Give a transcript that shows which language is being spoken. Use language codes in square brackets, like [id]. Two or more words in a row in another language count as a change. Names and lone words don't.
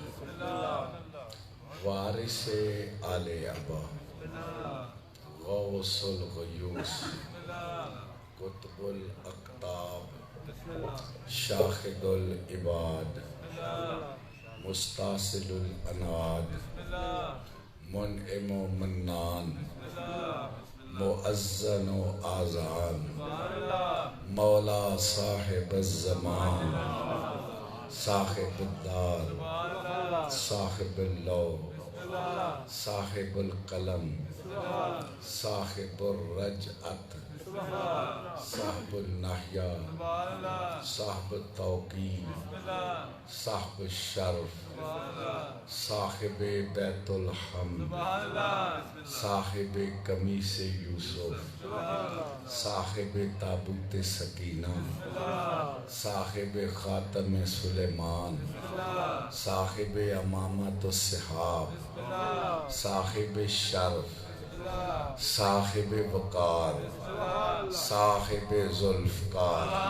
[ar] وارث آل ابا، غوث الغیوث، قطب الاقطاب، شاہد العباد، مستاصل الاناد، منعم و منان، مؤذن و آذان، مولا صاحب الزمان، صاحب الدار، صاحب اللوح، صاحب القلم، صاحب الرجعت، صاحب النحیہ، صاحب التوقیر، صاحب الشرف، صاحب بیت الحمد، صاحب قمیص یوسف، صاحب تابوت سکینہ، صاحب خاتم سلیمان، صاحب امامت الصحاب، صاحب شرف، صاحب وقار، صاحب ذوالفقار۔